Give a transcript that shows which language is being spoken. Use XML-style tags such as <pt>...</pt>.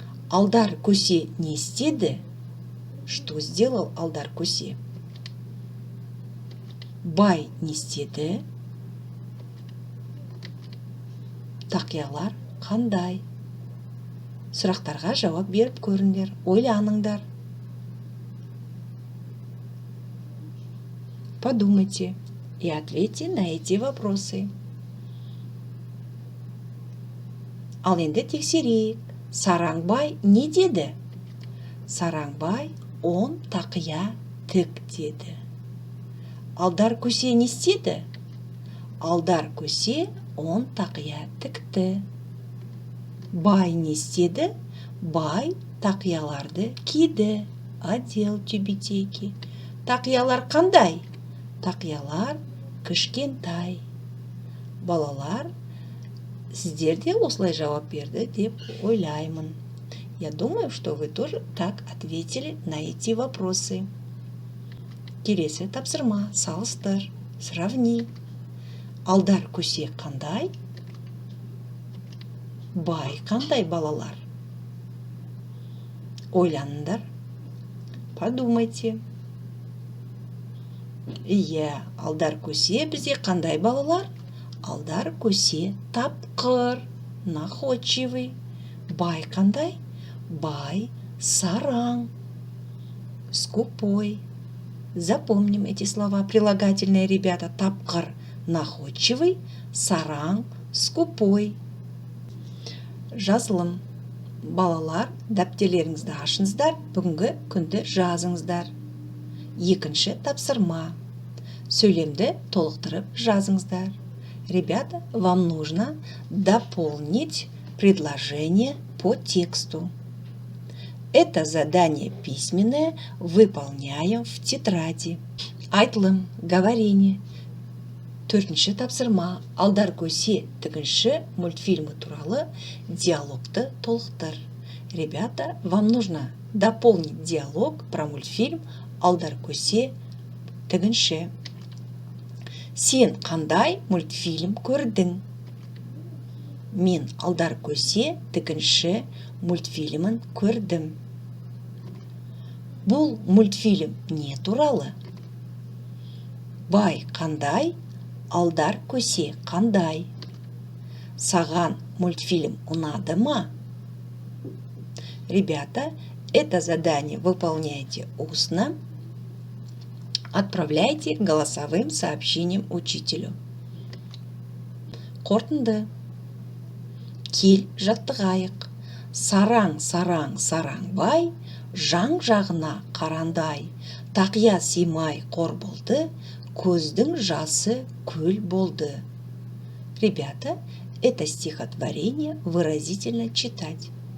<kk>Алдар көсе не істеді?</kk> <ru>Что сделал алдар көсе?</ru> <kk>Бай не істеді? Тақиялар қандай? Сұрақтарға жауап беріп көріңдер, ойланыңдар.</kk> <ru>Подумайте и ответьте на эти вопросы.</ru> <kk>Ал енді тексерейік. Сараңбай не деді? Сараңбай он тақия тік деді. Алдар көсе не істеді? Алдар көсе он тақия тікті. Бай не істеді? Бай тақияларды киді.</kk> <ru>Одел тюбетейки.</ru> <kk>Тақиялар қандай? Тақиялар кішкентай. Балалар, сіздер де осылай жауап берді деп ойлаймын.</kk> <ru>Я думаю, что вы тоже так ответили на эти вопросы.</ru> <kk>Келесі тапсырма, салыстыр, сравни. Алдар көсе қандай? Бай қандай балалар? Ойланыңдар. Подумайте. Иә, алдар көсе бізде қандай балалар? Алдар көсе тапқыр, находчивый. Бай қандай? Бай сараң, скупой.</kk> <ru>Запомним эти слова прилагательные, ребята. Тапқыр, находчивый, сараң, скупой.</ru> <kk>Жазылым. Балалар, дәптерлеріңізді ашыңыздар, бүгінгі күнді жазыңыздар. Екінші тапсырма. Сөйлемді толықтырып жазыңыздар.</kk> <ru>Ребята, вам нужно дополнить предложение по тексту. Это задание письменное выполняем в тетради.</ru> <kk>Айтылым, говорение. Төртінші тапсырма. Алдар көсе тігінші мультфильмы туралы диалогты толықтыр.</kk> <ru>Ребята, вам нужно дополнить диалог про мультфильм Алдар көсе тігінші.</ru> <kk>Сен қандай мультфильм көрдің? Мен Алдар көсе тігінші мультфильмін көрдім. Бұл мультфильм не туралы? Бай қандай? Алдар көсе қандай? Саған мультфильм ұнады ма?</kk> <ru>Ребята, это задание выполняйте устно. Отправляйте голосовым сообщением учителю.</ru> <kk>Қорытынды. Кел жаттығайық. Сараң, сараң, сараң бай, жан жағына қарандай. Тақия симай қор болды, көздің жасы көл болды.</kk> <ru>Ребята, это стихотворение выразительно читать.</ru>